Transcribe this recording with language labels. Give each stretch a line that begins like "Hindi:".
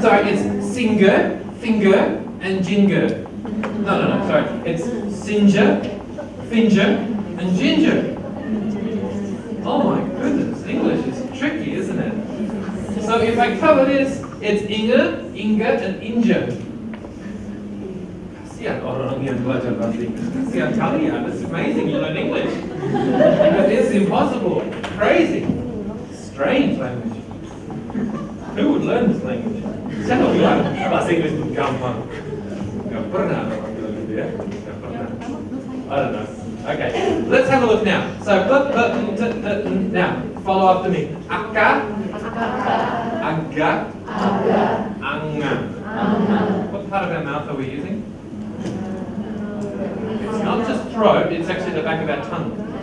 English: Sorry, it's singer, finger, and ginger. No. Sorry, it's singer, finger, and ginger. Oh my goodness, English is tricky, isn't it? So if I cover this, it's Inge, Inga, and Inja.
Indonesian: Kasihan orang yang belajar bahasa Inggris. Kasihan kalian.
English: It's amazing you learn English. Because it's impossible, crazy, strange language. Who would learn this language?
Indonesian: Siapa bilang bahasa Inggris itu gampang? Gak pernah orang bilang gitu ya. Gak pernah.
English: I don't know. Okay, let's have a look now. So, now, follow after me. Akka, aga, anga. What part of our mouth are we using? It's not just throat, it's actually the back of our tongue.